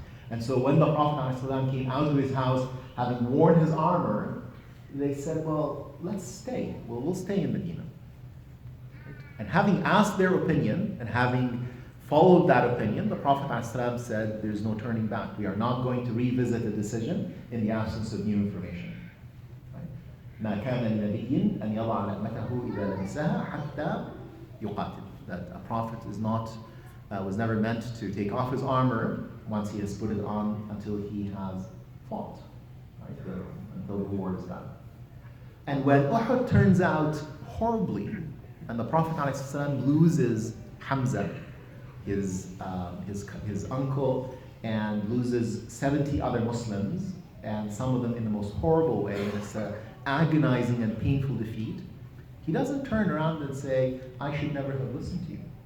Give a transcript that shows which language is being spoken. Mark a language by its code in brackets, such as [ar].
[en] And so when the Prophet ﷺ came out of his house, having worn his armor, they said, well, let's stay. We'll stay in Medina. And having asked their opinion and having followed that opinion, the Prophet ﷺ said there's no turning back. We are not going to revisit a decision in the absence of new information. [ar] ما كان لنبي أن يضع لحمته إذا لبسها حتى يقاتل. [en] That a prophet is not, was never meant to take off his armor once he has put it on until he has fought, right? Until the war is done. And when Uhud turns out horribly, and the Prophet ﷺ loses Hamza, his uncle, and loses 70 other Muslims, and some of them in the most horrible way, and it's an agonizing and painful defeat, he doesn't turn around and say, I should never have listened to you.